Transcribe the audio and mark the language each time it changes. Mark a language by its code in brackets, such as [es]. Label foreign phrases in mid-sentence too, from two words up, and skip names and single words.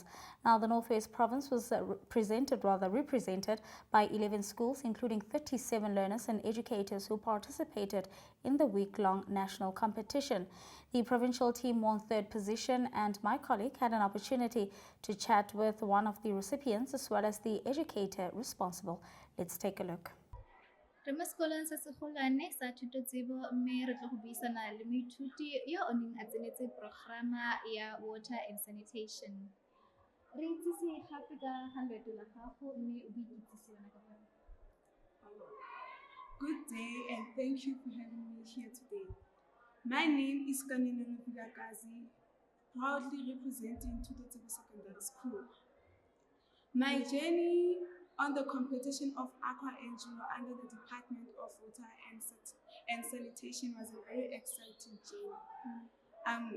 [en] Now, the Northwest Province was represented by 11 schools, including 37 learners and educators who participated in the week-long national competition. The provincial team won 3rd position, and my colleague had an opportunity to chat with one of the recipients as well as the educator responsible. Let's take a look. [tn] Re mo sekolong se segolwane sa thutotsebo mme re tlo go buisana le moithuti yo o neng a tsenetse programa ya [en] water and sanitation. [tn] Re itsise gape ka ga loeto la gago mme o ikitsise yona ka gore. [en] Good day and thank you for having me here today. My name is PlatinumNorthWestTvNews, proudly representing Tutotsebo Secondary School. My journey on the competition of Aqua Enduro under the Department of Water and Sanitation was a very exciting journey.